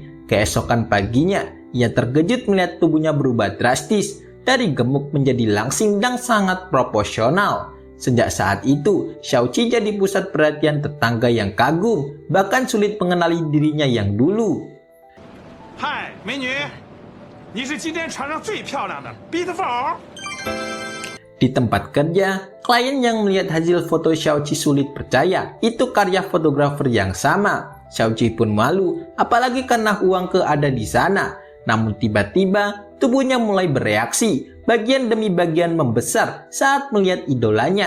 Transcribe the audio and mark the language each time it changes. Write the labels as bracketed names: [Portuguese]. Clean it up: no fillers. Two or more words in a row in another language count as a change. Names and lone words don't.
[Indonesian] Keesokan paginya, ia terkejut melihat tubuhnya berubah drastis, dari gemuk menjadi langsing dan sangat proporsional. Sejak saat itu, Xiaoqi jadi pusat perhatian tetangga yang kagum, bahkan sulit mengenali dirinya yang dulu. Hai, [Chinese] 美女，你是今天船上最漂亮的 beautiful。 [Indonesian] Di tempat kerja, klien yang melihat hasil foto Xiaoqi sulit percaya itu karya fotografer yang sama. Xiaoqi pun malu, apalagi karena Huang Ke ada di sana. Namun tiba-tiba, tubuhnya mulai bereaksi, bagian demi bagian membesar saat melihat idolanya.